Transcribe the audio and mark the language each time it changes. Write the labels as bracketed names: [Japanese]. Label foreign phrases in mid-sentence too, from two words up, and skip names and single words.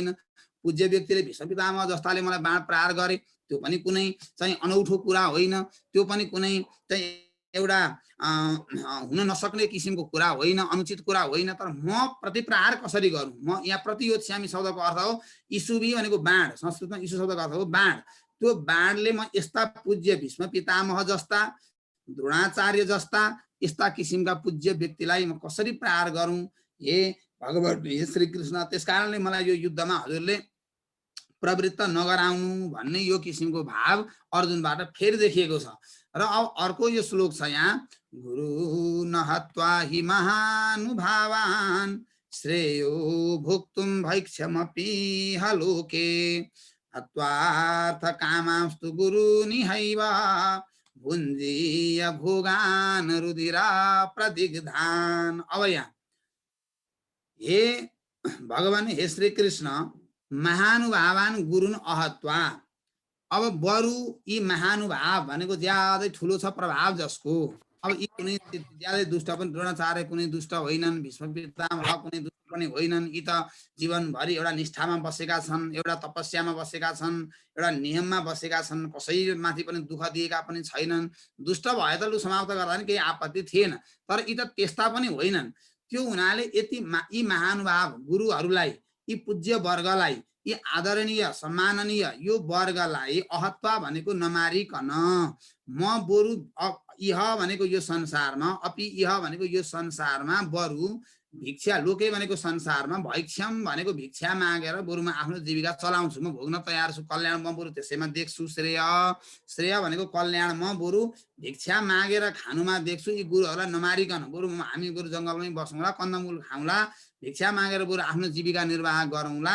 [Nepali] पूज्य व्यक्तिले भीष्म पितामह जस्ताले मलाई बाण प्रहार गरे त्यो पनि कुनै चाहिँ अनौठो कुरा होइन, त्यो पनि कुनै चाहिँ एउटा हुन नसक्ने किसिमको कुरा होइन, अनुचित कुरा होइन, तर म प्रति प्रहार कसरी गरौँ? म यहाँ प्रतियोद स्यामी शब्दको अर्थ हो इसुबी भनेको बाण, संस्कृतमा इसु शब्दको अर्थ हो बाण। त्यो बाणले म यस्ता पूज्य भीष्म पितामह जस्ता, द्रोणाचार्य जस्ता यस्ता किसिमका पूज्य व्यक्तिलाई म कसरी प्रहार गरौँ? हे भगवान, हे श्री कृष्ण, त्यसकारणले मलाई यो युद्धमा हजुरले प्रवृत्त नगराउनु भन्ने यो किसिमको भाव अर्जुनबाट फेरि देखिएको छ। र अब अर्को यो श्लोक छ यहाँ, [Sanskrit] गुरु नहत्वा हि महानुभावान् श्रेयो भोक्तुम भैक्षमपि हलोके हत्वार्थ कामांस्तु गुरु निहैव भुञ्जीय भोगान रुधिरा प्रदिग्धान। [Nepali] अब यहाँ हे भगवान, हे श्री कृष्ण, [Sanskrit] महानुभावान गुरुन अहत्वा, [Nepali] अब बरु यी महानुभाव भनेको ज्यादै ठुलो छ प्रभाव जसको, अब यी कुनै ज्यादै दुष्ट पनि, द्रोणाचार्य कुनै दुष्ट होइनन्, भीष्म पितामह कुनै दुष्ट पनि होइनन्, यी त जीवनभरि एउटा निष्ठामा बसेका छन्, एउटा तपस्यामा बसेका छन्, एउटा नियममा बसेका छन्, कसैमाथि पनि दुःख दिएका पनि छैनन्। दुष्ट भए त लु समाप्त गर्दा पनि केही आपत्ति थिएन, तर यी त त्यस्ता पनि होइनन्। त्यो हुनाले यी महानुभाव गुरुहरूलाई, यी पूज्य वर्गलाई, यी आदरणीय सम्माननीय यो वर्गलाई अहत्वा भनेको नमारिकन म बरु इह भनेको यो संसारमा, [Sanskrit] अपि इह [Nepali] भनेको यो संसारमा, बरु भिक्षा, लोके भनेको संसारमा, भैक्षम भनेको भिक्षा मागेर बरु म आफ्नो जीविका चलाउँछु, म भोग्न तयार छु, कल्याण म बरु त्यसैमा देख्छु। श्रेय, श्रेय भनेको कल्याण म बरु भिक्षा मागेर खानुमा देख्छु। यी गुरुहरूलाई नमारिकन बरु हामी बरु जङ्गलमै बसौँला, कन्दमूल खाउँला, भिक्षा मागेर बरु आफ्नो जीविका निर्वाह गरौँला।